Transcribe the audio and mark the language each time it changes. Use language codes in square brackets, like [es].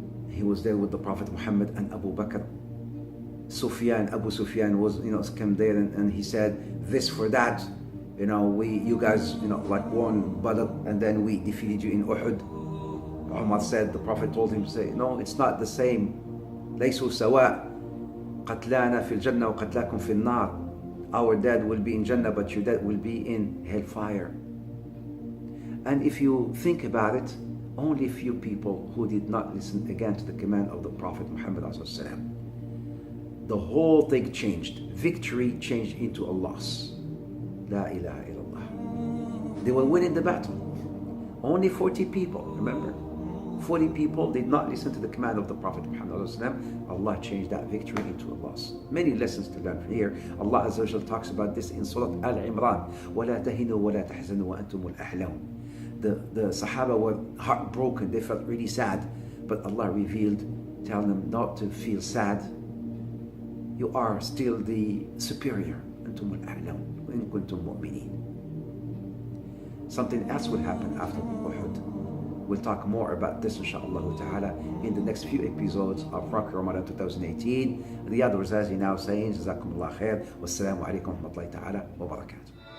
[en] He was there with the Prophet Muhammad and Abu Bakr. Abu Sufyan was, came there and he said, this for that, you guys, like won Badr and then we defeated you in Uhud. Umar said, the Prophet told him to say, no, it's not the same. [ar] ليسوا سواء قتلانا في الجنة وقتلاكم في النار. [en] Our dead will be in Jannah, but your dead will be in hellfire. And if you think about it, only few people who did not listen again to the command of the Prophet Muhammad ﷺ. The whole thing changed. Victory changed into a loss. La ilaha illallah. They were winning the battle. Only 40 people, remember? 40 people did not listen to the command of the Prophet Muhammad ﷺ. Allah changed that victory into a loss. Many lessons to learn from here. Allah Azza wa Jal talks about this in Surah Al-Imran. [ar] وَلَا تَهِنُوا وَلَا تَحْزَنُوا وَأَنْتُمُ الْأَحْلَوْنَ. [en] The Sahaba were heartbroken. They felt really sad. But Allah revealed, telling them not to feel sad. You are still the superior. [ar] أنتم الأعلون وإن كنتم مؤمنين. [en] Something else will happen after Uhud. We'll talk more about this inshaAllah ta'ala in the next few episodes of ROC YOUR Ramadan 2018. Riyad Razazi now saying [ar] جزاكم الله خير والسلام عليكم ورحمة الله تعالى وبركاته.